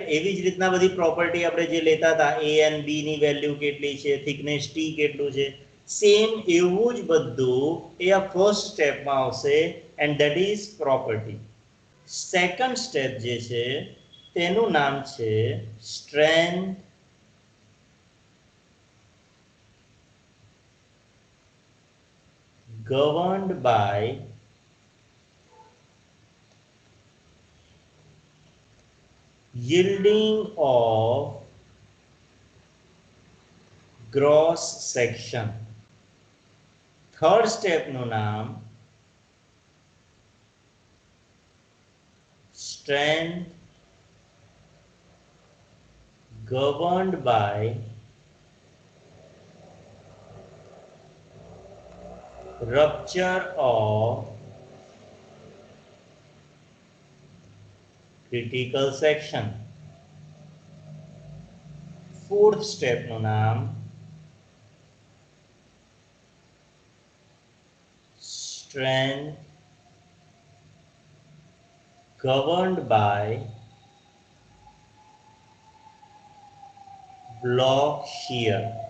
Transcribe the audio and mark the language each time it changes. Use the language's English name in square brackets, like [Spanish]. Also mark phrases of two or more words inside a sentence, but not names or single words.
[Gujarati] એવી જ રીતના બધી પ્રોપર્ટી આપણે જે લેતા હતા, એ એન્ડ બી ની વેલ્યુ કેટલી છે, થિકનેસ ટી કેટલું છે, સેમ એવું જ બધું એ આ ફર્સ્ટ સ્ટેપમાં આવશે, [English] and that is property. second step [Gujarati] જે છે તેનું નામ છે [English] strength governed by yielding of gross section. [Gujarati] થર્ડ સ્ટેપનું નામ [English] strength governed by rupture of critical section. [Gujarati] ફોર્થ સ્ટેપનું નામ [English] strength governed by block shear.